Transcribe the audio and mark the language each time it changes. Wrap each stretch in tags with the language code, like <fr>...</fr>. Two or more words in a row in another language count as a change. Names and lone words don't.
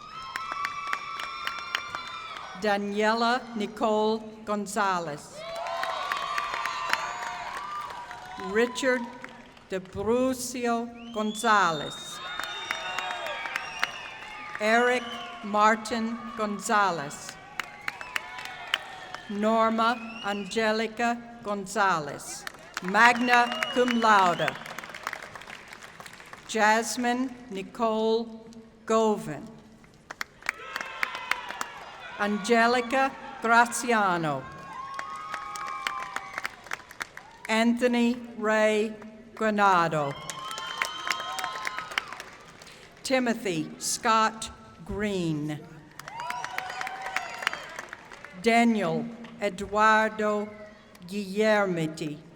<en>Daniela Nicole Gonzalez. Richard De Brucio Gonzalez. Eric Martin Gonzalez. Norma Angelica Gonzalez,</en> <la>magna cum laude.</la> <en>Jasmine Nicole Govin. Angelica Graziano. Anthony Ray Granado. Timothy Scott Green. Daniel Eduardo Guillermiti.</en>